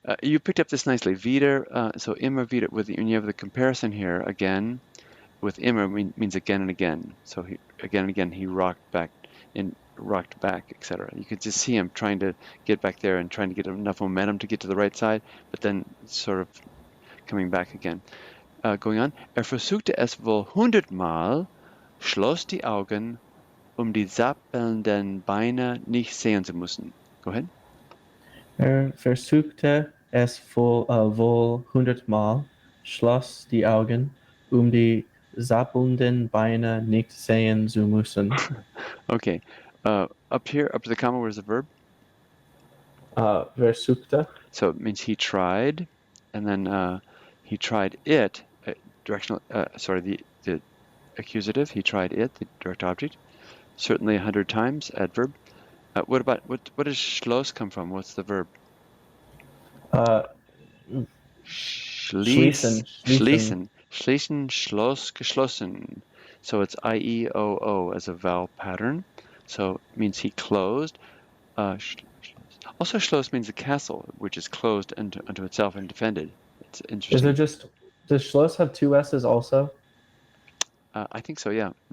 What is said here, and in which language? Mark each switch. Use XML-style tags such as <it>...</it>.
<en>You picked up this nicely. Wieder.</en> <de>So immer wieder.</de> <en>When you have the comparison here again, with immer means again and again. So again and again he rocked back, etc. You could just see him trying to get back there and trying to get enough momentum to get to the right side, but then sort of coming back again. Going on.</en> <de>Versuchte es wohl 100-mal, schloss die Augen, die zappelnden Beine nicht sehen zu müssen.</de> <en>Go ahead.</en> <de>Versuchte es wohl 100-mal, schloss die Augen, die zappelnden Beine nicht sehen zu müssen.</de> <en>Okay. Up here, up to the comma, where's the verb?</en> <de>Versukte.</de> <en>So it means he tried, and then he tried it, directional, the accusative, he tried it, the direct object, certainly 100 times, adverb. What does Schloss come from? What's the verb? Uh,</en> <de>Schließ, Schließen. schließen, Schloss, geschlossen.</de> <en>So it's I-E-O-O as a vowel pattern. So it means he closed. Also, Schloss means a castle, which is closed unto itself and defended. It's Is there interesting. just, does Schloss have two S's also? I think so, yeah.</en>